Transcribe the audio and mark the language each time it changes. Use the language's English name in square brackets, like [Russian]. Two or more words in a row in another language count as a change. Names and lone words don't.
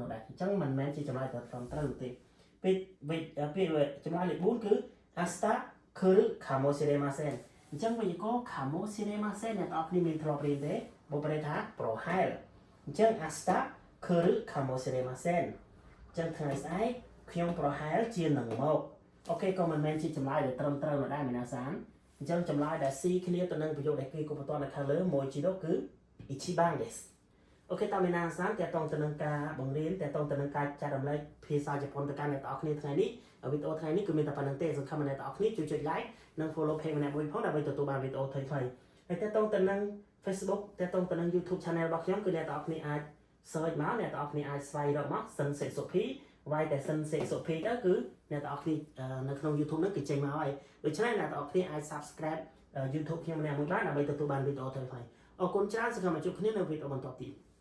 [Khmer] នោះដែរអញ្ចឹងមិនមែនជាចម្លើយត្រឹមត្រូវទេពេលចម្លើយលេខ4គឺ [Japanese] 明日来るかもしれません [Khmer] អញ្ចឹងវេយ្យាករណ៍ Kamosiremasen អ្នកទាំងអស់គ្នាមានធ្លាប់រៀនទេបកប្រែ ថាប្រហែលអញ្ចឹង [Japanese] 明日来るかもしれません [Khmer] អញ្ចឹងថ្ងៃស្អែកខ្ញុំប្រហែលជានឹងមកអូខេក៏មិនមែនជាចម្លើយដែលត្រឹមត្រូវនោះដែរមីណាសានអញ្ចឹងចម្លើយដែលស៊ីគ្នាទៅនឹងប្រយោគដែលគេគូបន្ទាត់នៅខាងលើមួយជីនោះគឺ [Japanese] 一番です [Khmer] អូខេតាមីណាសានតើតងទៅនឹងការបង្រៀនតើតងទៅនឹងការចែករំលែកភាសាជប៉ុនទៅកាន់អ្នកទាំងអស់គ្នាថ្ងៃនេះវីដេអូថ្ងៃនេះគឺមានតែប៉ុណ្្នឹងទេសង្ឃឹមអ្នកទាំងអស់គ្នាជួយចុច like និង [English] follow page [Khmer] ម្នាក់មួយផងដើម្បីទទួលបានវីដេអូថ្មីៗហើយតើតងទៅនឹង Facebook แต่ตรงទៅនឹង YouTube Channel របស់ខ្ញុំគឺអ្នកទាំងអស់គ្នាអាច search មកអ្នកទាំងអស់គ្នាអាចស្វែងរកមកសិនសេសុភីវាយតែសិនសេសុភីទៅគឺអ្នកទាំងអស់គ្នានៅក្នុង YouTube ហ្នឹងគឺចេញមកហើយដូច្នេះអ្នកទាំងអស់គ្នាអាច subscribe YouTube ខ្ញុំម្នាក់មួយបានដើម្បីទទួលបានវីដេអូថ្មីៗអរគុណច្រើនសង្ឃឹមជួបគ្នានៅវីដេអូបន្តទៀត